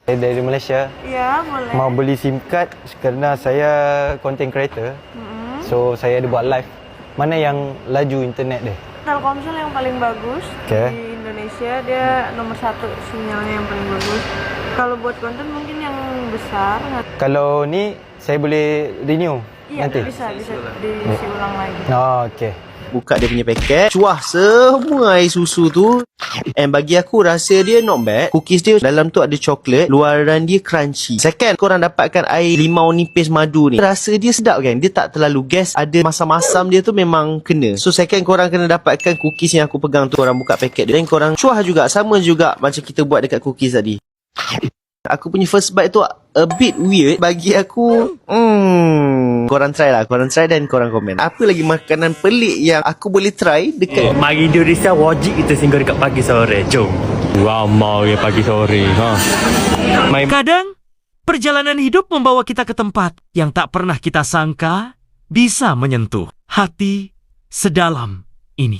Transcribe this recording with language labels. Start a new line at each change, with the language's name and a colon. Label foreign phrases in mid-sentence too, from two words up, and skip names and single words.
Malay: Saya dari Malaysia. Ya, boleh. Mau beli SIM card kerana saya
English: content creator.
Malay: So saya ada buat live. Mana yang laju internet deh?
Indonesian: Telkomsel yang paling bagus di Indonesia, dia nomor 1 sinyalnya yang paling bagus. Kalau buat konten mungkin yang besar.
Malay: Kalau ni saya boleh renew
Indonesian: Iya, nanti? bisa diisi ulang lagi.
Malay: Oh, okey. Buka dia punya paket, cuah semua air susu tu. And bagi aku rasa dia
English: not bad.
Malay: Cookies dia dalam tu ada coklat, luaran dia crunchy. Second, korang dapatkan air limau nipis madu ni, rasa dia sedap kan? Dia tak terlalu gas, ada masam-masam dia tu memang kena. So second, korang kena dapatkan cookies yang aku pegang tu. Korang buka paket dia, dan korang cuah juga, sama juga macam kita buat dekat cookies tadi. Aku punya
English: first bite
Malay: tu
English: a bit weird
Malay: bagi aku. Korang try lah, korang try dan korang komen. Apa lagi makanan pelik yang aku boleh try dekat Mari Indonesia wajib kita singgah dekat pagi sore. Jom. Ramai ya pagi sore.
Indonesian: Kadang, perjalanan hidup membawa kita ke tempat yang tak pernah kita sangka bisa menyentuh hati sedalam ini.